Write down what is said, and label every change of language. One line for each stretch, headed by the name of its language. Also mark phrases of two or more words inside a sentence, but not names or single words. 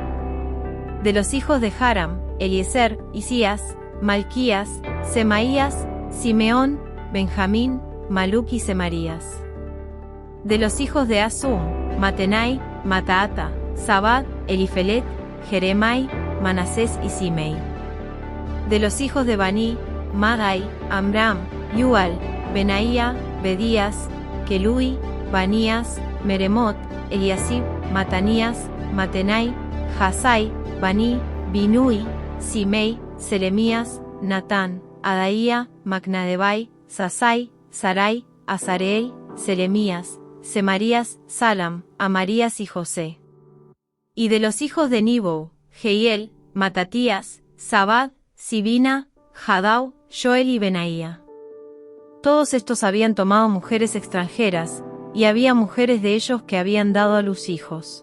Spanish: De los hijos de Haram, Eliezer, Isías, Malquías, Semaías, Simeón, Benjamín, Maluc y Semarías. De los hijos de Asum, Matenai, Mataata, Zabad, Elifelet, Jeremai, Manasés y Simei. De los hijos de Baní, Madai, Amram, Yual, Benaía, Bedías, Kelui, Banías, Meremot, Eliasib, Matanías, Matenai, Jasai, Baní, Binui, Simei, Selemías, Natán, Adaía, Macnadebai, Sasai, Sarai, Azareel, Selemías, Semarías, Salam, Amarías y José. Y de los hijos de Nibou, Jehiel, Matatías, Zabad, Sibina, Jadau, Joel y Benaía. Todos estos habían tomado mujeres extranjeras, y había mujeres de ellos que habían dado a luz hijos.